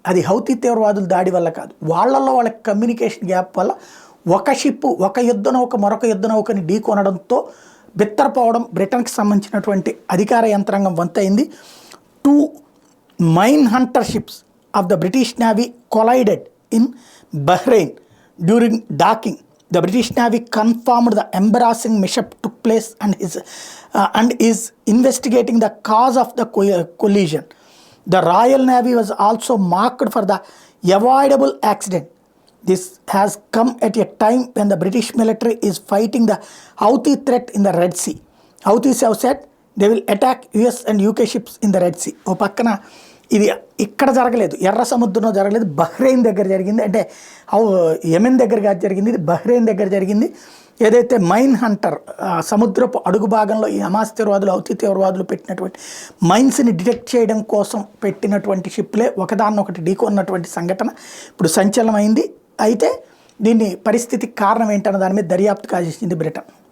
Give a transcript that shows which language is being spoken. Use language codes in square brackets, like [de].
[te] అది హౌతీ తీవ్రవాదుల దాడి వల్ల కాదు, వాళ్ళ కమ్యూనికేషన్ గ్యాప్ వల్ల ఒక షిప్ ఒక యుద్ధ నౌక మరొక యుద్ధ నౌకని ఢీకొనడంతో బిత్తరపోవడం బ్రిటన్కి సంబంధించినటువంటి అధికార యంత్రాంగం వంతైంది. [en] 2 mine hunter ships of the British navy collided in Bahrain during docking. The British Navy confirmed the embarrassing mishap took place and is investigating the cause of the collision. The Royal Navy was also marked for the avoidable accident. This has come at a time when the British military is fighting the Houthi threat in the Red Sea. Houthis have said they will attack US and UK ships in the Red Sea. [te] ఓ పక్కన ఇది ఇక్కడ జరగలేదు, ఎర్ర సముద్రంలో జరగలేదు, Bahrain దగ్గర జరిగింది. అంటే యెమెన్ దగ్గర కాదు జరిగింది, ఇది బహ్రెయిన్ దగ్గర జరిగింది. ఏదైతే మైన్ హంటర్ సముద్రపు అడుగు భాగంలో ఈ హమాస్ తీవ్రవాదులు హౌతీ తీవ్రవాదులు పెట్టినటువంటి మైన్స్ని డిటెక్ట్ చేయడం కోసం పెట్టినటువంటి షిప్లే ఒకదాన్నొకటి ఢీకొన్నటువంటి సంఘటన ఇప్పుడు సంచలనమైంది. అయితే దీన్ని పరిస్థితికి కారణం ఏంటన్న దాని మీద దర్యాప్తు కాజేసింది బ్రిటన్.